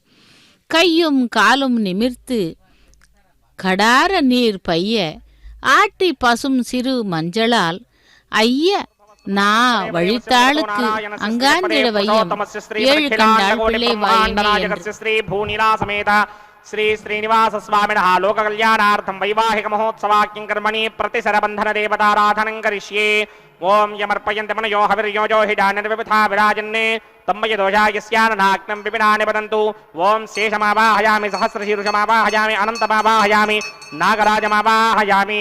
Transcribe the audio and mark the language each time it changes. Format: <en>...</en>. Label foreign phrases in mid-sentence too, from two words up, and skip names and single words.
<ta>கையும் காலும் நிமிர்த்து கடார நீர் பைய ஆட்டி பசும் சிறு மஞ்சளால் ஐய நா வழித்தாளுக்கு அங்காந்திட வையம் ஏழு கண்டாள் பிள்ளை வாயினே</ta> <sa>श्री श्रीनिवास स्वामिनः लोककल्याणार्थं वैवाहिक महोत्सवाख्यं कर्मणि प्रतिसरबन्धन देवताराधनं करिष्ये। ओम यमर्पयन्ति मनयो हविर्योजो हिडानिर्विथा विराजन्ने तम्मय दोषायस्याननाग्नं विपिनानि वदन्तु। ओम शेषमावाहयामि सहस्रशीर्षमावाहयामि अनन्तमावाहयामि नागराजमावाहयामि।</sa>